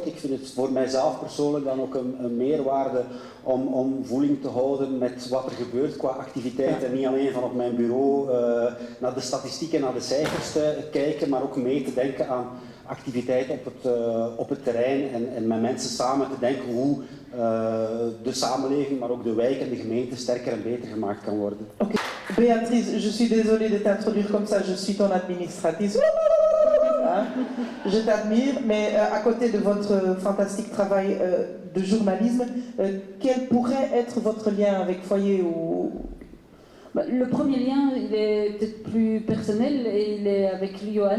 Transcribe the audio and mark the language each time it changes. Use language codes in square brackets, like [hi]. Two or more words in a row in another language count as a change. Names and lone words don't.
[nl] Ik vind het voor mijzelf persoonlijk dan ook een meerwaarde om voeling te houden met wat er gebeurt qua activiteit. En niet alleen van op mijn bureau naar de statistieken, naar de cijfers te kijken, maar ook mee te denken aan activiteit op het terrein en met mensen samen te denken hoe de samenleving, maar ook de wijk en de gemeente sterker en beter gemaakt kan worden. [en] Okay. [fr] Béatrice, je suis désolée de t'introduire comme ça, je suis ton administratrice. Je t'admire, mais à côté de votre fantastique travail de journalisme, quel pourrait être votre lien avec Foyer ou... Le premier lien, il est peut-être plus personnel et il est avec Johan.